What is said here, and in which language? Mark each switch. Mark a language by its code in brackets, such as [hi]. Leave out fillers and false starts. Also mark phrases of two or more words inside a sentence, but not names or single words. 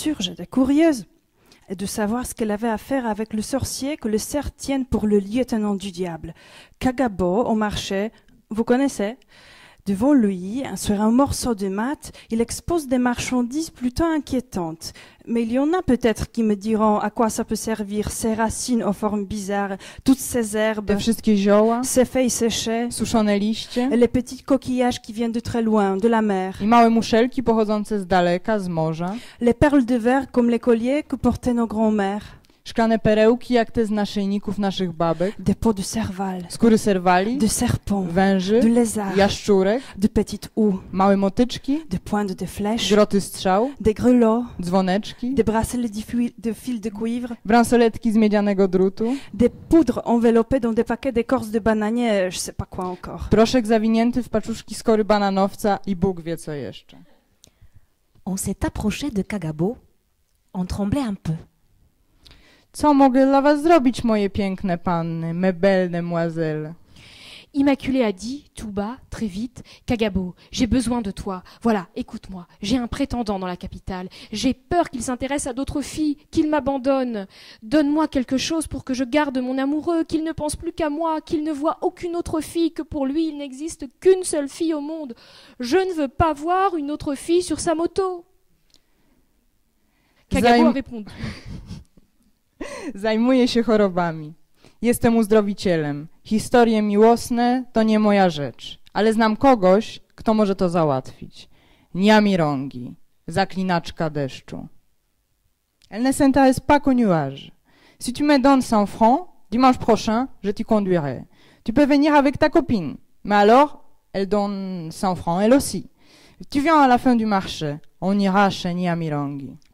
[fr] Bien sûr, j'étais curieuse. et de savoir ce qu'elle avait à faire avec le sorcier que le cerf tienne pour le lieutenant du diable. Kagabo, au marché, vous connaissez? Devant lui, sur un morceau de mat, il expose des marchandises plutôt inquiétantes. Mais il y en a peut-être qui me diront à quoi ça peut servir, ces racines aux formes bizarres, toutes ces herbes, [pl] Te wszystkie zioła, [fr] ces feuilles séchées, [pl] suszone liście [fr] et les petits coquillages qui viennent de très loin, de la mer, [pl] i małe muszelki pochodzące z daleka, z morza, [fr] les perles de verre comme les colliers que portaient nos grands-mères, [pl] szklane perełki jak te z naszyjników naszych babek, [fr] des peaux de serval, [pl] skóry serwali, [fr] de serpents, [pl] węży, [fr] de lézards, [pl] jaszczurek, [fr] de petites houes, [pl] małe motyczki, [fr] de pointes de flèches, [pl] groty strzał, [fr] des grelots, [pl] dzwoneczki, [fr] des bracelets de fil de cuivre, [pl] bransoletki z miedzianego drutu, [fr] des poudres enveloppées dans des paquets d'écorce de bananier, je sais pas quoi encore. [pl] proszek zawinięty w paczuszki skory bananowca i Bóg wie co jeszcze. [fr] On s'est approché de Kagabo. On tremblait un peu. [pl] Co mogę dla was zrobić, moje piękne panny, [fr] mes belles demoiselles? Immaculée a dit, tout bas, très vite, Kagabo, j'ai besoin de toi. Voilà, écoute-moi, j'ai un prétendant dans la capitale. J'ai peur qu'il s'intéresse à d'autres filles, qu'il m'abandonne. Donne-moi quelque chose pour que je garde mon amoureux, qu'il ne pense plus qu'à moi, qu'il ne voit aucune autre fille, que pour lui il n'existe qu'une seule fille au monde. Je ne veux pas voir une autre fille sur sa moto. Kagabo a répondu. [pl] Zajmuję się chorobami. Jestem uzdrowicielem. Historie miłosne to nie moja rzecz. Ale znam kogoś, kto może to załatwić. Nyamirongi, zaklinaczka deszczu. [fr] Elle ne s'intéresse pas qu'aux nuages. Si tu me donnes 100 francs, dimanche prochain, je t'y conduirai. Tu peux venir avec ta copine. Mais alors, elle donne 100 francs, elle aussi. Tu viens à la fin du marché. On ira chez Nyamirongi.